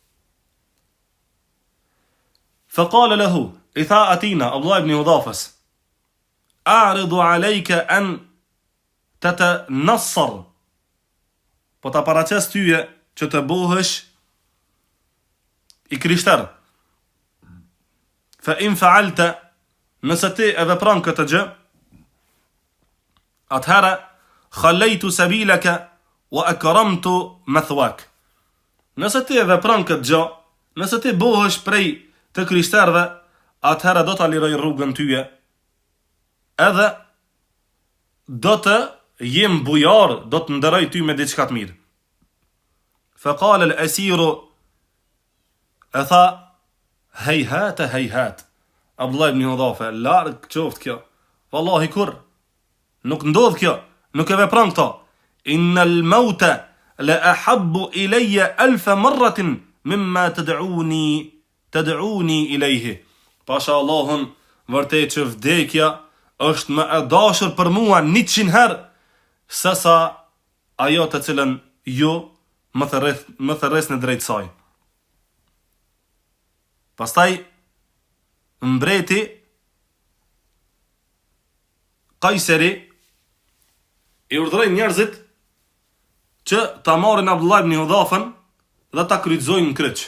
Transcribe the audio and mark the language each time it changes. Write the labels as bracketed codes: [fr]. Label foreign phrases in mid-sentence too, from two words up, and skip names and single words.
[ar] فقال له, [sq] i tha atina Abdullah ibn Hudhafes, [ar] أعرض عليك أن تتنصر, [sq] po ta paraqes tyje që të bëhesh i krishter. [ar] فإن فعلت, [sq] nëse ti e vepran këtë gjë, atëherë [ar] خليت سبيلك وأكرمت مثواك. [sq] Nëse ti e vepran këtë gjë, nëse ti bëhesh prej të krishterëve, atëherë do ta liroj rrugën tyje, edhe do të jem bujar, do të nderoj ty me diçka të mirë. [ar] فقال الأسير, [sq] e tha, hejhat. Abdullah ibn Hudhafa, larg qoftë kjo. Wallahi kur, nuk ndodh kjo, nuk e vepran këto. [ar] إن الموت لأحب إلي ألف مرة مما تدعوني إليه. [sq] Pasha Allahun, vërtet që vdekja është më e dashur për mua 100 herë se sa ajo të cilën ju më thërresni drejt saj. Pastaj mbreti Kajseri i urdhëroi njerëzit që ta marrin Abdullah ibn Hudhafen dhe ta kryqëzojnë në kryq.